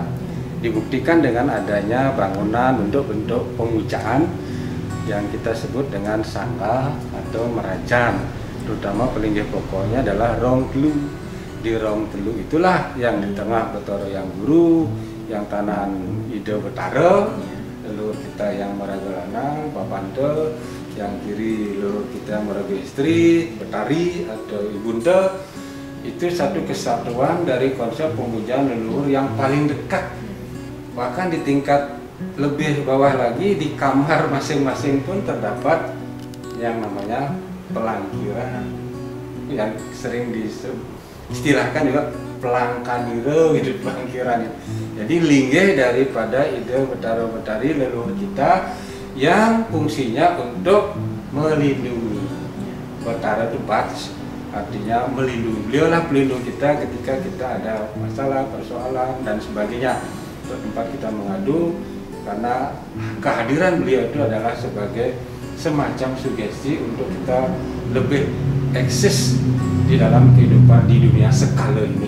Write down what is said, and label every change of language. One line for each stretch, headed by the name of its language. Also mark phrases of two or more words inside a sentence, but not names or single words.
Indonesian: Dibuktikan dengan adanya bangunan bentuk-bentuk pemujaan yang kita sebut dengan sangga atau merajan, terutama paling pokoknya adalah rong telu. Di rong telu itulah yang di tengah Betara yang guru, yang tanahan Ida Betara, leluhur kita yang meraga lanang, Papante, yang kiri leluhur kita yang meraga istri, Betari atau Ibunda. Itu satu kesatuan dari konsep pemujaan leluhur yang paling dekat. Bahkan di tingkat lebih bawah lagi, di kamar masing-masing pun terdapat yang namanya pelangkiran, yang sering diistilahkan juga pelangkanira gitu, pelangkiran. Jadi linggih daripada ide Betara-Betari leluhur kita yang fungsinya untuk melindungi. Betara itu bats, artinya melindungi. Beliaulah pelindung kita ketika kita ada masalah, persoalan dan sebagainya. Untuk tempat kita mengadu, karena kehadiran beliau itu adalah sebagai semacam sugesti untuk kita lebih eksis di dalam kehidupan di dunia skala ini.